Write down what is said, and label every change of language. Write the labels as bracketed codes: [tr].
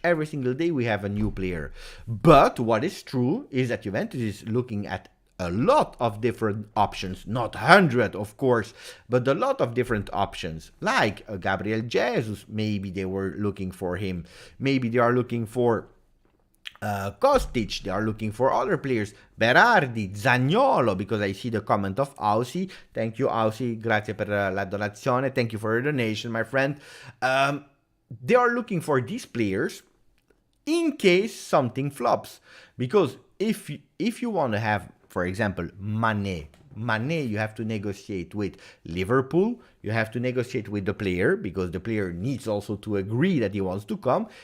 [en] Every single day we have a new player. But what is true is that Juventus is looking at a lot of different options, not 100 of course, but a lot of different options, like Gabriel Jesus. Maybe they were looking for him. Maybe they are looking for Kostic. They are looking for other players, Berardi, Zaniolo, because I see the comment of Ausi. Thank you, [it] Ausi, grazie per la donazione. [en] Thank you for your donation, my friend. They are looking for these players in case something flops, because if you want to have, for example, Mane, you have to negotiate with Liverpool. You have to negotiate with the player because the player needs also to agree that he wants to come.